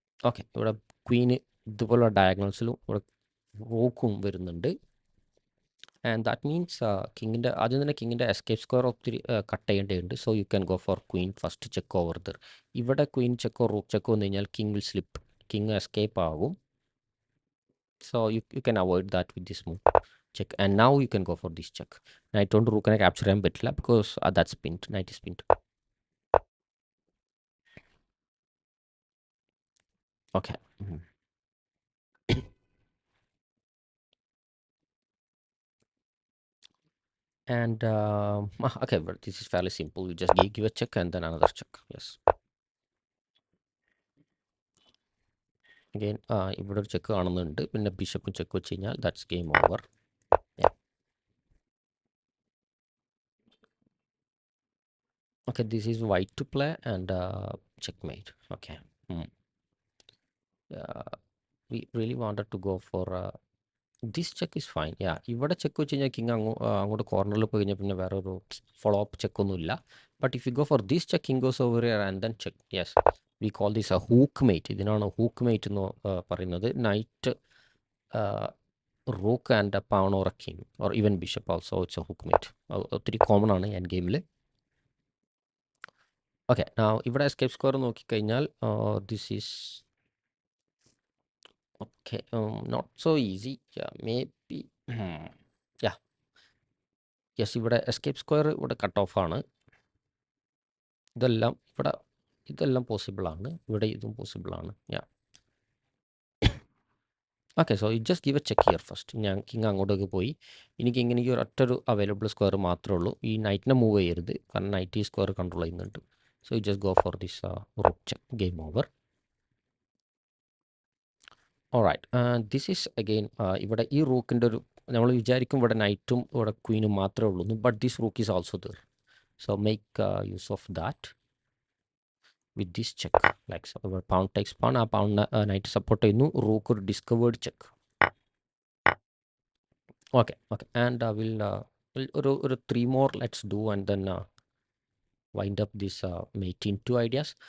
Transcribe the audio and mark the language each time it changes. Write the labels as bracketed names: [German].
[Malayalam] Okay ഇവിടെ queen ഇതുപോലുള്ള ഡയഗണൽസിലും ഇവിടെ റൂക്കും വരുന്നുണ്ട് [English] and that means [Malayalam] കിങ്ങിൻ്റെ ആദ്യം തന്നെ കിങ്ങിൻ്റെ എസ്കേപ്പ് സ്ക്വയർ ഒത്തിരി കട്ട് ചെയ്യേണ്ടതുണ്ട്. [English] So you can go for queen first check over there. [Malayalam] ഇവിടെ ക്വീൻ ചെക്കോ റൂക്ക് ചെക്കോ വന്നു കഴിഞ്ഞാൽ [English] king will slip king escape [Malayalam] ആകും. [English] So you can avoid that with this move. Check. And now you can go for this check. Knight on rook and capture [Malayalam] ചെയ്യാൻ പറ്റില്ല [English] because that's pinned. Knight is pinned. Okay. And okay, but this is fairly simple. You just give a check and then another check. Yes. [Malayalam] Again, ഇവിടെ ഒരു check കാണുന്നുണ്ട്. പിന്നെ ബിഷപ്പും check വെച്ച് കഴിഞ്ഞാൽ [English] That's game over. Okay, this is white to play and checkmate. Okay. We really wanted to go for this check is fine. [Malayalam] Yeah, ഇവിടെ check വെച്ച് കഴിഞ്ഞാൽ king അങ്ങോട്ട് കോർണറിൽ പോയി കഴിഞ്ഞാൽ പിന്നെ വേറെ ഒരു follow up ചെക്കൊന്നുമില്ല. [English] But if you go for this check king goes over here and then check. Yes, we call this a hook mate. [Malayalam] ഇതിനാണ് ഹൂക്ക് മേറ്റ് എന്ന് പറയുന്നത്. [English] Knight rook and a pawn or a king or even bishop also it's a hook mate. [Malayalam] ഒത്തിരി common ആണ് end ഗെയിമിൽ. [English] okay, [Malayalam] ഇവിടെ escape square നോക്കിക്കഴിഞ്ഞാൽ [English] This is okay, not so easy. Yeah, maybe. Yeah. [Malayalam] Yes, ഇവിടെ escape square ഇവിടെ cut off ആണ്. ഇതെല്ലാം possible ആണ്. ഇവിടെ ഇതും പോസിബിൾ ആണ്. യാ. Okay, [English] So you just give a check here first. [Malayalam] ഞാൻ കിങ് അങ്ങോട്ടേക്ക് പോയി. എനിക്ക് ഇങ്ങനെ ഈ ഒറ്റൊരു അവൈലബിൾ സ്ക്വയർ മാത്രമേ ഉള്ളൂ. ഈ നൈറ്റിനെ മൂവ് ചെയ്യരുത്, കാരണം നൈറ്റ് ഈ സ്ക്വയർ കൺട്രോൾ ചെയ്യുന്നുണ്ട്. [English] So you just go for this rook check. Game over. Alright, this is again [Malayalam] ഇവിടെ ഈ റൂക്കിൻ്റെ ഒരു നമ്മൾ വിചാരിക്കും ഇവിടെ നൈറ്റും ഇവിടെ ക്വീനും മാത്രമേ ഉള്ളൂ. [English] But this rook is also there. So make use of that with this check. Like so, pawn takes pawn. Pawn knight support ചെയ്യുന്നു. Rook ഒരു discovered check. Okay. And we'll ഒരു 3 more let's do and then wind up this mating 2 ideas.